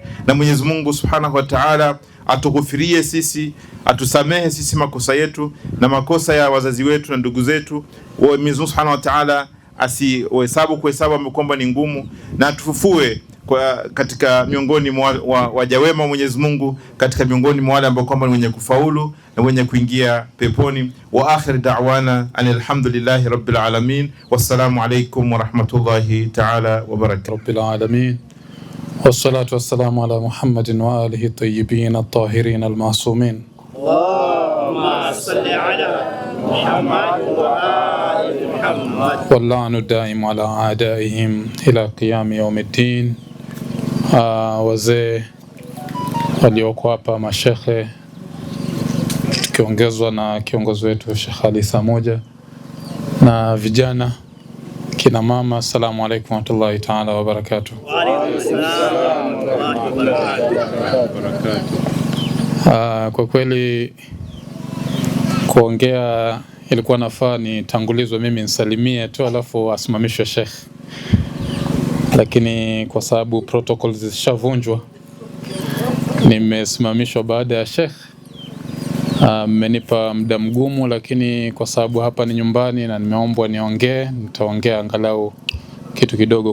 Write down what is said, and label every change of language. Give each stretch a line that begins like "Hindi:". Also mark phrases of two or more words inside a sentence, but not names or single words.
Swahili: Na Mwenyezi Mungu
Arabic: سبحانه وتعالى
Swahili: atughufirie sisi, atusamehe sisi makosa yetu na makosa ya wazazi wetu na ndugu zetu. Mwenyezi Mungu
Arabic: سبحانه وتعالى
Swahili: kuhesabu ambao kwamba ni ngumu, na atufufue katika miongoni mwa waja wema Mwenyezi Mungu, katika miongoni mwa wale ambao kwamba ni wenye kufaulu na wenye kuingia peponi.
Arabic: وآخر دعوانا الحمد لله رب العالمين والسلام عليكم ورحمة الله تعالى وبركاته. رب العالمين والصلاة والسلام على محمد وآله الطيبين الطاهرين المعصومين. اللهم صل على محمد وآل محمد. واللعن الدائم على أعدائهم إلى قيام يوم الدين.
Swahili: Wazee walioko hapa, mashekhe, tukiongezwa na kiongozi wetu Sheikh Ali Samoja, na vijana, kina mama,
Arabic: السلام عليكم ورحمة الله تعالى وبركاته. وعليكم السلام ورحمة الله وبركاته.
Swahili: Kwa kweli kuongea ilikuwa nafaa nitangulizwe mimi nisalimie tu alafu asimamishwe Sheikh, lakini kwa sababu protocol zishavunjwa nimesimamishwa baada ya Sheikh. Mmenipa muda mgumu, lakini kwa sababu hapa ni nyumbani na nimeombwa niongee, nitaongea angalau kitu kidogo.